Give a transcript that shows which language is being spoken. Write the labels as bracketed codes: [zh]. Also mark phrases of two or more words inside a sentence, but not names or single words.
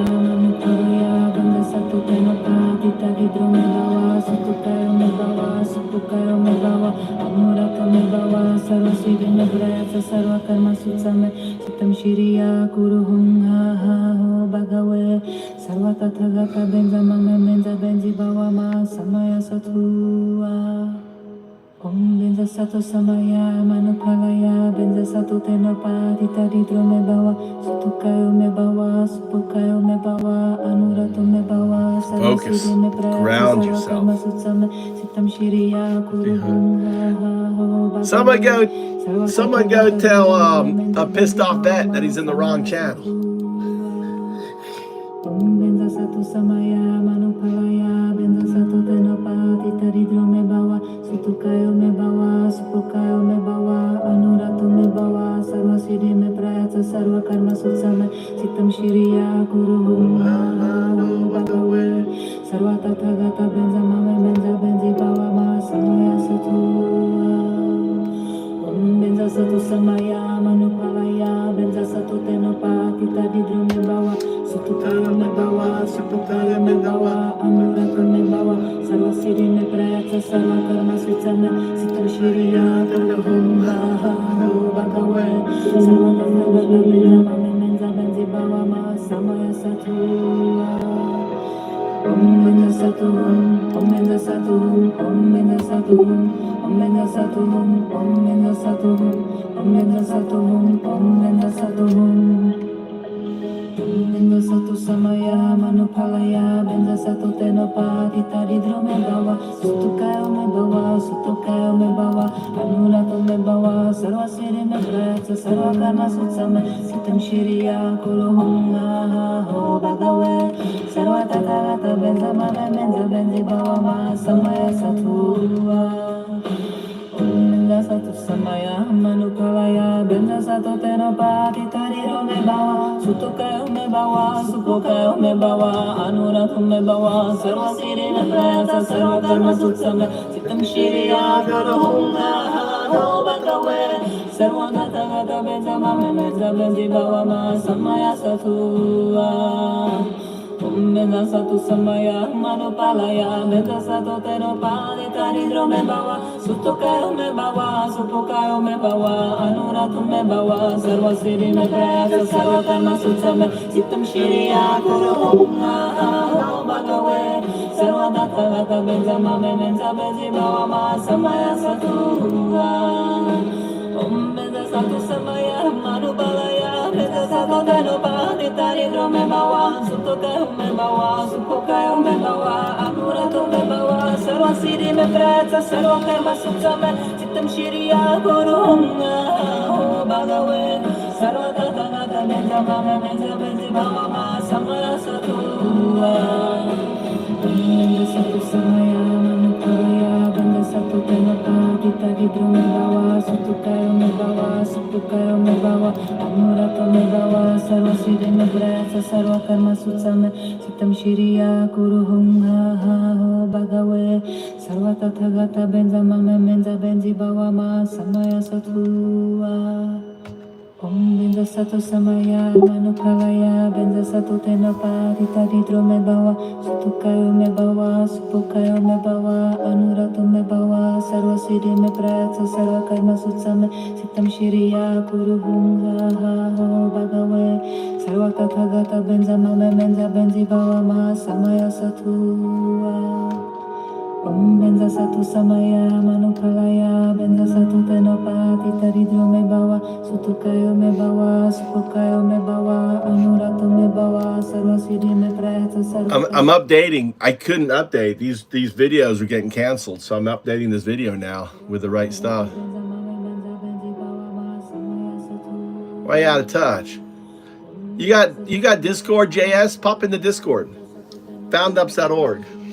[sa] Satu सुतुकायो मे भवा अनुरत मे भवा सर्वसिद्धि मे प्रयत सर्वकर्म सुत्समे चित्तं शिरिया कुरुहुं हा हा हो भगवे सर्वतथगता बेन्ज़ा ममे मेन्ज़ा बेन्ज़ी भवा मा समय सतुआ ओम् बेन्ज़ा सतो समय मनुपालय बेन्ज़ा सतो तेनोपति तरिद्रो मे भवा सुतुकायो मे भवा सुपुकायो मे भवा अनुरतो मे भवा सर्वसिद्धि मे प्रयत सर्वकर्म सुत्समे सित्तं शिरिया कुरुहुं हा हा हो [en] Someone go tell a pissed off vet that he's in the wrong channel. [sa] ओम् बेन्ज़ा सतो समय मनुपालय बेन्ज़ा सतो तेनोपति तरिद्रो मे भवा सुतुकायो मे भवा सुपुकायो मे भवा अनुरतो मे भवा सर्वसिद्धि मे प्रयत सर्वकर्म सुत्समे सित्तं शिरिया कुरुहुं हा हा हो भगवे सर्वतथगता बेन्ज़ा ममे बेन्ज़ा बेन्ज़ी भवा मा समय सतुआ ओम् बेन्ज़ा सतो समय मनुपालय बेन्ज़ा सतो तेनोपति तरिद्रो मे भवा सुतुकायो मे भवा सुपुकायो मे भवा अनुरतो मे भवा सर्वसिद्धि मे प्रयत सर्वकर्म सुत्समे सित्तं शिरिया कुरुहुं हा हा हो भगवे सर्वतथगता बेन्ज़ा ममे बेन्ज़ा बेन्ज़ी भवा मा समय सतुआ ओम् बेन्ज़ा सतो ओम् बेन्ज़ा सतो ओम् बेन्ज़ा सतो ओम् बेन्ज़ा सतो ओम् बेन्ज़ा सतो ओम् बेन्ज़ा सतो ओम् बेन्ज़ा सतो बेन्ज़ा सतो समय मनुपालय बेन्ज़ा सतो तेनोपति तरिद्रो मे भवा सुतुकायो मे भवा अनुरतो मे भवा सर्वसिद्धि मे प्रयत सर्वकर्म सुत्समे सित्तं शिरिया कुरुहुं हा हा हो भगवे सर्वतथगता बेन्ज़ा ममे बेन्ज़ा बेन्ज़ी भवा मा समय सतुआ बेन्ज़ा सतो समय मनुपालय बेन्ज़ा सतो तेनोपति तरिद्रो मे भवा सुतुकायो मे भवा सुपुकायो मे भवा अनुरतो मे भवा सर्वसिद्धि मे प्रयत सर्वकर्म सुत्समे सित्तं शिरिया कुरुहुं हा हा हो भगवे सर्वतथगता बेन्ज़ा ममे बेन्ज़ा बेन्ज़ी भवा मा समय सतुआ ओम् बेन्ज़ा सतो समय मनुपालय बेन्ज़ा सतो तेनोपति तरिद्रो मे भवा सुतुकायो मे भवा सुपुकायो मे भवा अनुरतो मे भवा सर्वसिद्धि मे प्रयत सर्वकर्म सुत्समे सित्तं शिरिया कुरुहुं हा हा हो भगवे सर्वतथगता बेन्ज़ा ममे बेन्ज़ा बेन्ज़ी भवा मा समय सतुआ ओम् बेन्ज़ा सतो समय मनुपालय बेन्ज़ा सतो तेनोपति तरिद्रो मे भवा सुतुकायो मे भवा सुपुकायो मे भवा अनुरतो मे भवा सर्वसिद्धि मे प्रयत सर्वकर्म सुत्समे सित्तं शिरिया कुरुहुं हा हो भगवे सर्वतथगता बेन्ज़ा ममे बेन्ज़ा बेन्ज़ी भवा मा समय सतुआ बेन्ज़ा सतो समय मनुपालय बेन्ज़ा सतो तेनोपति तरिद्रो मे भवा सुतुकायो मे भवा सुपुकायो मे भवा अनुरतो मे भवा सर्वसिद्धि मे प्रयत सर्वकर्म सुत्समे सित्तं शिरिया कुरुहुं हा हा हो भगवे सर्वतथगता बेन्ज़ा ममे बेन्ज़ा बेन्ज़ी भवा मा समय सतुआ ओम् बेन्ज़ा सतो समय मनुपालय बेन्ज़ा सतो तेनोपति तरिद्रो मे भवा सुतुकायो मे भवा सुपुकायो मे भवा अनुरतो मे भवा सर्वसिद्धि मे प्रयत सर्वकर्म सुत्समे सित्तं शिरिया कुरुहुं हा हा हो भगवे सर्वतथगता बेन्ज़ा ममे बेन्ज़ा बेन्ज़ी भवा मा समय सतुआ ओम् बेन्ज़ा सतो समय मनुपालय बेन्ज़ा सतो तेनोपति तरिद्रो मे भवा सुतुकायो मे भवा सुपुकायो मे भवा अनुरतो मे भवा सर्वसिद्धि मे प्रयत [en] I'm updating. I couldn't update. These videos are getting canceled, so I'm updating this video now with the right stuff. Way out of touch. You got Discord JS? Pop in the Discord. Foundups.org.